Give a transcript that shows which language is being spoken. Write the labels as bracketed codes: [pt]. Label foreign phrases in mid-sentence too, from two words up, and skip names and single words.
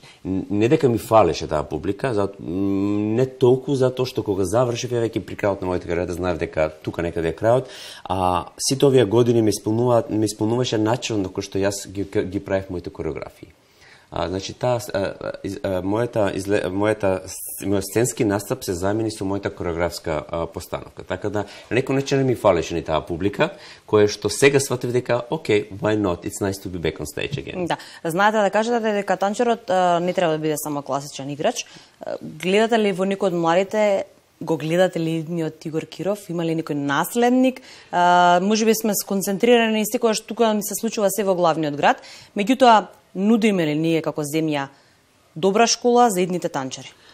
[mk] Не дека ми фалеше таа публика, не толку затоа што кога завршив ја веќе при крајот на мојата кариера знаев дека тука некаде е крајот, сите овие години ме исполнуваше начинот на кој што јас ги правев моите кореографии. Значи, мојот сценски настап се замени со мојата кореографска постановка. Така да, на некој начин ми фалеше ни таа публика, која што сега сватив дека, окей, [en] why not, it's nice to be back on stage again. [mk] Да, знаете да кажете дека танчерот не треба да биде само класичен играч. Гледате ли во некој од младите, го гледате ли идниот Игор Киров, има ли некој наследник? Можеби сме сконцентрирани секогаш тука ми се случува се во главниот град, меѓутоа нудиме ли ние како земја добра школа за идните танчери?